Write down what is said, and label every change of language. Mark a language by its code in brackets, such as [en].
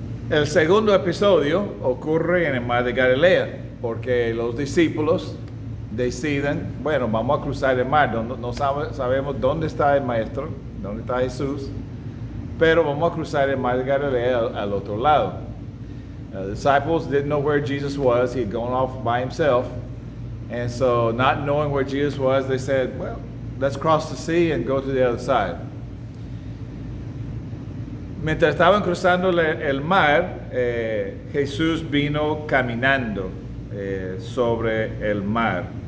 [es] El segundo episodio ocurre en el mar de Galilea, porque los discípulos deciden, bueno, vamos a cruzar el mar. No sabemos dónde está el maestro, dónde está Jesús, pero vamos a cruzar el mar de Galilea al otro lado. [en] The disciples didn't know where Jesus was. He had gone off by himself. And so, not knowing where Jesus was, they said, well, let's cross the sea and go to the other side. [es] Mientras estaban cruzando el mar, Jesús vino caminando sobre el mar.